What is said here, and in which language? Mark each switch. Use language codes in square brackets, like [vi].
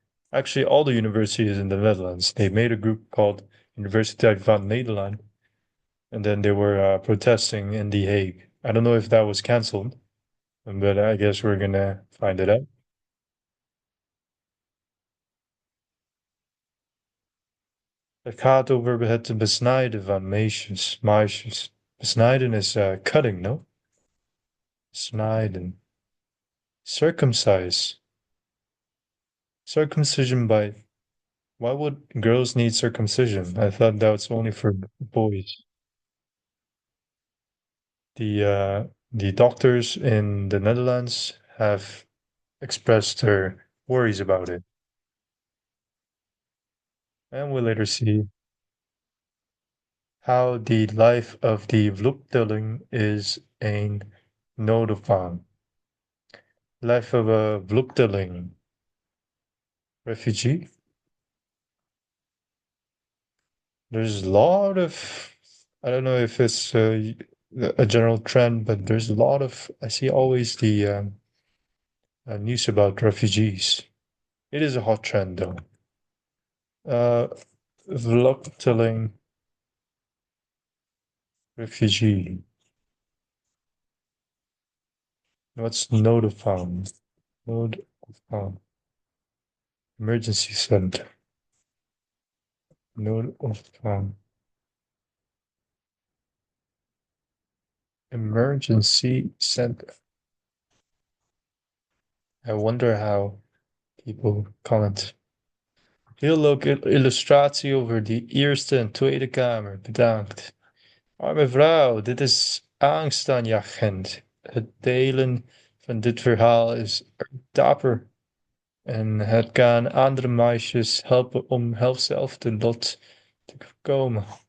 [en] Actually, all the universities in the Netherlands, they made a group called Universiteit van Nederland. And then they were protesting in The Hague. I don't know if that was canceled, but I guess we're gonna find it out. [nl] Het gaat over het besnijden van meisjes. [en] Besnijden is cutting, no? Snijden. Circumcise. Circumcision by. Why would girls need circumcision? I thought that was only for boys. The doctors in the Netherlands have expressed their worries about it. And we'll later see how the life of the vluchteling is [nl] een noodopvang. [en] Life of a vluchteling, refugee. There's a lot of, I don't know if it's a general trend, but there's a lot of, I see always the news about refugees. It is a hot trend though. Vluchteling, refugee. What's noodopvang? Noodopvang. Emergency center. Note of emergency center. I wonder how people comment. [nl] Heel leuk illustratie over die eerste en tweede kamer. Bedankt. Arme vrouw, dit is angstaanjagend. Het delen van dit verhaal is dapper. En het kan andere meisjes helpen om hetzelfde lot te voorkomen.